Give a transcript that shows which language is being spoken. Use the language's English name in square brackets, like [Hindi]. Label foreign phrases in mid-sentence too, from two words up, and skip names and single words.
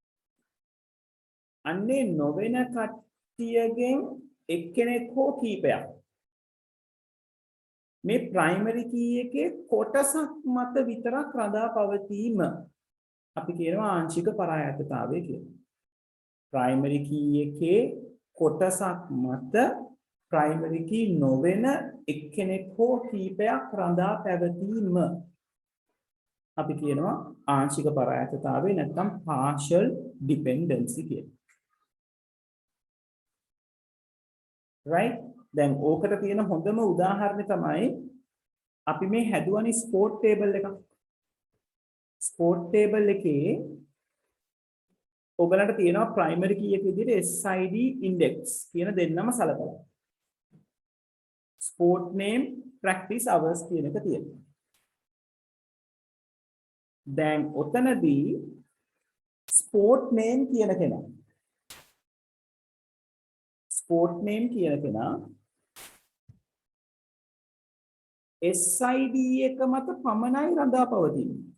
[Sinhala] අන්නේ නොවන කට්ටියගෙන් එක්කෙනෙක් හෝ කීපයක් මේ [English] primary key [Sinhala] එකේ කොටසක් මත විතරක් රඳා පවතීම අපි කියනවා ආංශික පරායත්තතාවය කියලා. [English] primary key [Sinhala] එකේ කොටසක් මත [English] primary key [Sinhala] නොවන එක්කෙනෙක් හෝ කීපයක් රඳා පැවතීම අපි කියනවා ආංශික පරායත්තතාවය නැත්නම් [English] partial dependency [Sinhala] කියලා. right? දැන් ඕකට තියෙන හොඳම උදාහරණය තමයි අපි මේ හැදුවනේ [English] sport table [Sinhala] එකක්. [English] sport table [Sinhala] එකේ ඔයගලන්ට තියෙනවා [English] primary key [Sinhala] එක විදිහට [English] SID index [Sinhala] කියන දෙන්නම සලකලා. [English] sport name practice hours [Sinhala] කියන එක තියෙනවා. දැන් ඔතනදී [English] sport name [Sinhala] කියන කෙනා SID එක මත පමණයි රඳා පවතින්නේ.